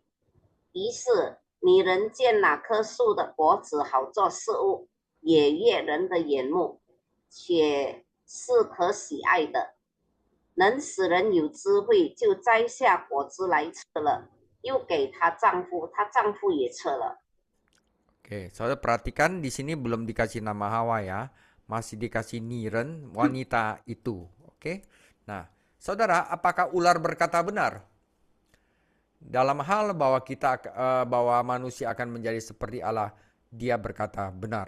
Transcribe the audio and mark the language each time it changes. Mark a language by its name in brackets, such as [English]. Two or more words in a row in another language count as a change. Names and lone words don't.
[Chinese] 于是女人见哪棵树的果子好做食物，也悦人的眼目，且是可喜爱的，能使人有智慧，就摘下果子来吃了，又给她丈夫，她丈夫也吃了。 [Indonesian] Oke, saudara perhatikan di sini belum dikasih nama Hawa ya, masih dikasih Niren, wanita itu. Oke, nah saudara, apakah ular berkata benar? Dalam hal bahwa manusia akan menjadi seperti Allah, dia berkata benar.